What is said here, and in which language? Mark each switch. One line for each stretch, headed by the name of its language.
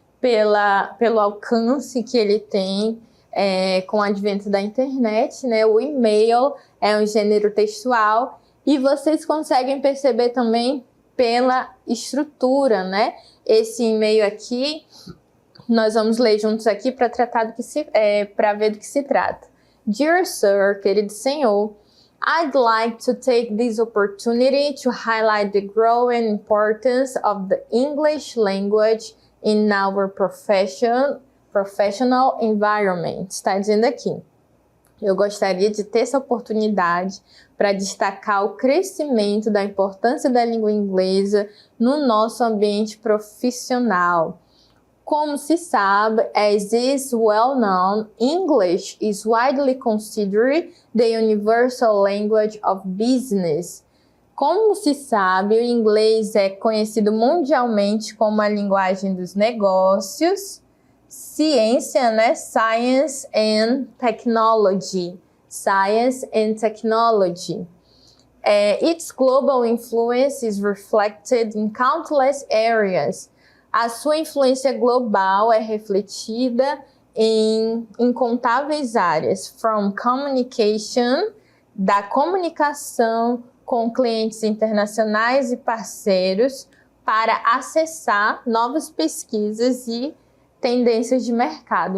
Portuguese: Pelo alcance que ele tem com o advento da internet, né? O e-mail é um gênero textual e vocês conseguem perceber também pela estrutura, né? Esse e-mail aqui, nós vamos ler juntos aqui para ver do que se trata.
English: Dear Sir,
Portuguese: querido senhor,
English: I'd like to take this opportunity to highlight the growing importance of the English language in our professional environment.
Portuguese: Está dizendo aqui. Eu gostaria de ter essa oportunidade para destacar o crescimento da importância da língua inglesa no nosso ambiente profissional. Como se sabe,
English: as is well known, English is widely considered the universal language of business.
Portuguese: Como se sabe, o inglês é conhecido mundialmente como a linguagem dos negócios, ciência, né?
English: Science and technology. science and technology. Its global influence is reflected in countless areas.
Portuguese: A sua influência global é refletida em incontáveis áreas,
English: from communication,
Portuguese: da comunicação com clientes internacionais e parceiros, para acessar novas pesquisas e tendências de mercado.